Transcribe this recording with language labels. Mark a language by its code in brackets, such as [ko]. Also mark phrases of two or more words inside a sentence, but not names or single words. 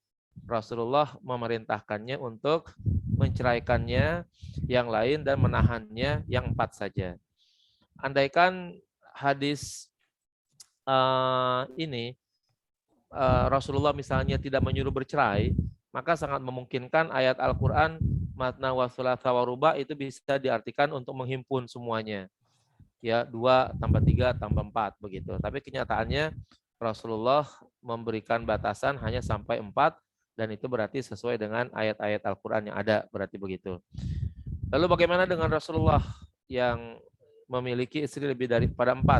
[id] Rasulullah memerintahkannya untuk menceraikannya yang lain dan menahannya yang 4 saja. Andaikan hadis ini Rasulullah misalnya tidak menyuruh bercerai, maka sangat memungkinkan ayat Al-Quran [ar] مثنى وثلاث ورباع [id] itu bisa diartikan untuk menghimpun semuanya. Ya, 2 tambah 3 tambah 4 begitu. Tapi kenyataannya Rasulullah memberikan batasan hanya sampai 4, dan itu berarti sesuai dengan ayat-ayat Al-Quran yang ada, berarti begitu. Lalu bagaimana dengan Rasulullah yang memiliki istri lebih daripada 4?